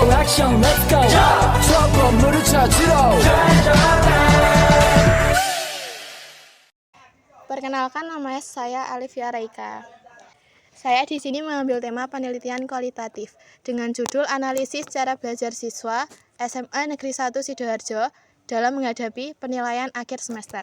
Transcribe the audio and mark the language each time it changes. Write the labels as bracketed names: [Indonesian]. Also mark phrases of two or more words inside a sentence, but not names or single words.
[Korean] 액션 [English] let's go [Korean] 저 건물을 찾으러 [Indonesian] Perkenalkan, nama saya Alivia Raika. Saya di sini mengambil tema penelitian kualitatif dengan judul Analisis Cara Belajar Siswa SMA Negeri 1 Sidoarjo dalam menghadapi penilaian akhir semester.